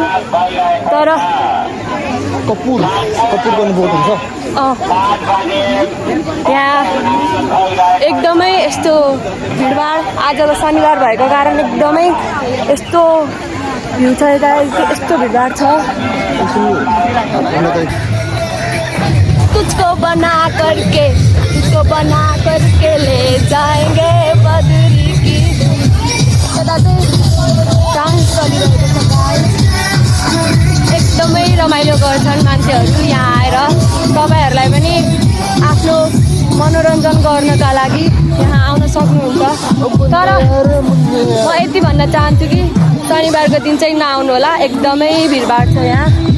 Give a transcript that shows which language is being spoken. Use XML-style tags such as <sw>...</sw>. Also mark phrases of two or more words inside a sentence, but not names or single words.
<ne>तर कपुर गर्नु बहुत हुन्छ। यहाँ एकदमै यस्तो भिडभाड, आज त शनिबार भएको कारण एकदमै यस्तो भ्यू छ, यता यस्तो भिडभाड छ।</ne> <hi>तुझको बना करके ले जाएंगे बदरी की।</hi> <ne>यता चाहिँ डान्स चलिरहेको छ गाइस, एकदमै रमाइलो गर्छन् मान्छेहरू यहाँ आएर। तपाईँहरूलाई पनि आफ्नो मनोरञ्जन गर्नका लागि यहाँ आउन सक्नुहुन्छ। तर म यति भन्न चाहन्छु कि शनिबारको दिन चाहिँ नआउनु होला, एकदमै भिडभाड छ यहाँ।</ne>